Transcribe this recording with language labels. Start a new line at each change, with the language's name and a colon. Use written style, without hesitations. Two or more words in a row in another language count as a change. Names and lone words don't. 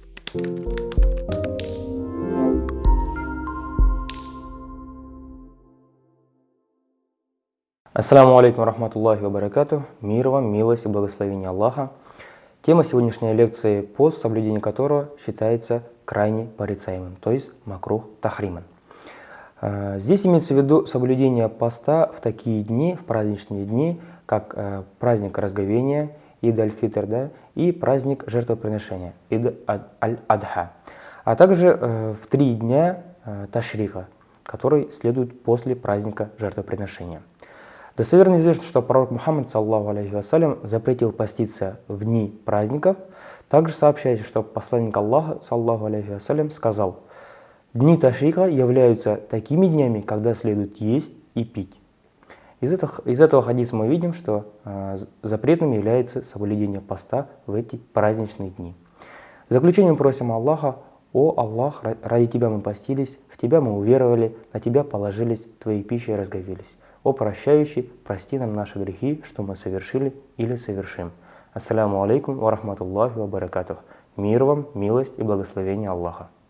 Arabic: السلام عليكم رحمة الله وبركاته.
Russian: Мир вам, милость и благословение Аллаха. Тема сегодняшней лекции – пост, соблюдение которого считается крайне порицаемым, то есть
Arabic: مكروه تحريما.
Russian: Здесь имеется в виду соблюдение поста в такие дни, в праздничные дни, как праздник Разговения, Ид аль-Фитр, да, и праздник жертвоприношения, Ид аль-Адха, а также в 3 дня Ташрика, который следует после праздника жертвоприношения. Достоверно известно, что пророк Мухаммад,
Arabic: صلى الله عليه وسلم,
Russian: запретил поститься в дни праздников. Также сообщается, что посланник Аллаха,
Arabic: صلى الله عليه وسلم,
Russian: сказал: «Дни Ташрика являются такими днями, когда следует есть и пить». Из этого хадиса мы видим, что запретным является соблюдение поста в эти праздничные дни. В заключение просим Аллаха: «О Аллах, ради Тебя мы постились, в Тебя мы уверовали, на Тебя положились, Твоей пищей разговелись. О прощающий, прости нам наши грехи, что мы совершили или совершим».
Arabic: السلام عليكم ورحمة الله وبركاته.
Russian: Мир вам, милость и благословение Аллаха.